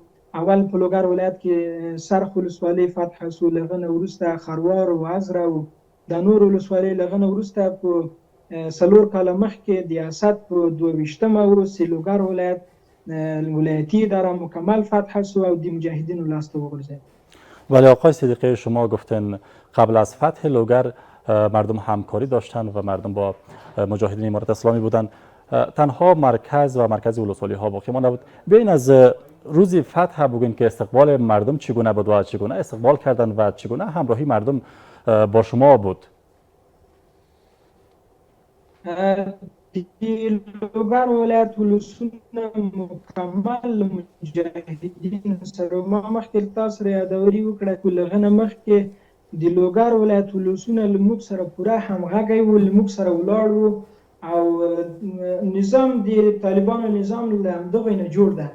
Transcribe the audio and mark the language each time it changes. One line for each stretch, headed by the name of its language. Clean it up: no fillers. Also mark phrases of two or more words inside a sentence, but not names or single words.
Pashto: اول په لوګر ولایت کې سرخ ولسوالۍ فتح شو، له هغه نه وروسته خروار و ازره و د نور ولسوالۍ، له هغه نه وروسته په 4 کاله مخکې د اسد په 22مه وروسته لوګر ولایت ولایتی اداره مکمل فتح شو او د مجاهدینو لاس ته وغورځید.
Persian: ولی آقای صدیقی شما گفتن قبل از فتح لوگر مردم همکاری داشتن و مردم با مجاهدین امارت اسلامی بودن، تنها مرکز و مرکز ولسوالی ها باقی مانده بود. بیاین از روز فتح بگوین که استقبال مردم چگونه بود و چگونه استقبال کردن و چگونه همراهی مردم با شما بود؟
Pashto: لوګر ولایت ولسونه مکمل مجاهدین سره، ما مخکې تاسو سره یادوري وکړه چې له هغه نه مخکې د لوګر ولایت ولسونه له موږ سره پوره همغږی وو، له موږ سره ولاړ وو او نظام د طالبانو نظام له همدغې نه جوړ ده.